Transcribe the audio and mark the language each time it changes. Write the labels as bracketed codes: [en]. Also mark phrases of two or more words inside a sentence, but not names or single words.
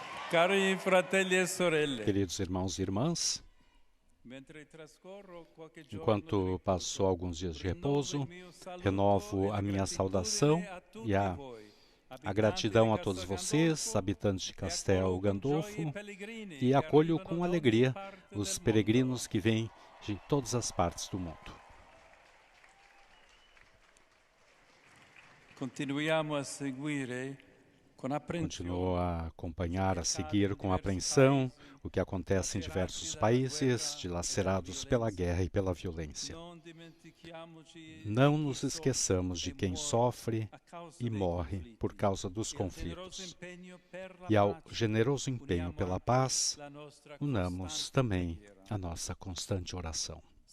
[it] Cari fratelli e sorelle, [pt] Queridos irmãos e irmãs, [it] mentre trascorro qualche giorno [pt] enquanto passou alguns dias de repouso, renovo a minha saudação e a gratidão a todos vocês, habitantes de Castel Gandolfo, e acolho com alegria os peregrinos que vêm de todas as partes do mundo. [it] Continuiamo a seguire con apprensione [pt] Continuo a acompanhar, a seguir com apreensão o que acontece em diversos países dilacerados pela guerra e pela violência. Não nos esqueçamos de quem sofre e morre por causa dos conflitos. E ao generoso empenho pela paz, unamos também a nossa constante oração.